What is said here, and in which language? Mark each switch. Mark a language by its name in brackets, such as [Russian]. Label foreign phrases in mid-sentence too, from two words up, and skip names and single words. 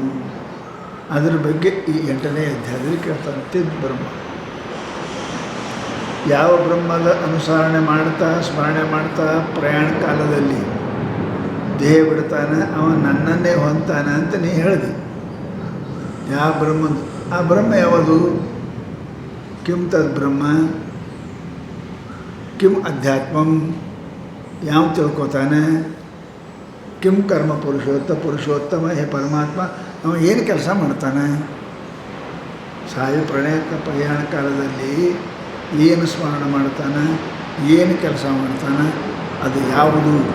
[Kannada] ಅದರ ಬಗ್ಗೆ ಈ 8ನೇ ಅಧ್ಯಾಯದಲ್ಲಿ ಕೇಳ್ತಾನೆ. ಬ್ರಹ್ಮ ಯಾವ ಬ್ರಹ್ಮದ ಅನುಸರಣೆ ಮಾಡ್ತಾ ಸ್ಮರಣೆ ಮಾಡ್ತಾ ಪ್ರಯಾಣ ಕಾಲದಲ್ಲಿ ದೇಹ ಬಿಡ್ತಾನೆ, ಅವನು ನನ್ನನ್ನೇ ಹೊಂತಾನೆ ಅಂತ ನೀ ಹೇಳಿದೆ. ಯಾವ ಬ್ರಹ್ಮದ? ಆ ಬ್ರಹ್ಮ ಯಾವುದು? [Sanskrit] ಕಿಂ ತದ್ ಬ್ರಹ್ಮ ಕಿಂ ಅಧ್ಯಾತ್ಮಂ. [Kannada] ಯಾವ ತಿಳ್ಕೊತಾನೆ? [Sanskrit] ಕಿಂ ಕರ್ಮ ಪುರುಷೋತ್ತಮ. [Kannada] ಹೇ ಪರಮಾತ್ಮ, ಅವ ಏನು ಕೆಲಸ ಮಾಡ್ತಾನೆ? ಸಾಯು ಪ್ರಯಾಣ ಕಾಲದಲ್ಲಿ ಏನು ಸ್ಮರಣ ಮಾಡ್ತಾನೆ, ಏನು ಕೆಲಸ ಮಾಡ್ತಾನೆ, ಅದು ಯಾವುದು?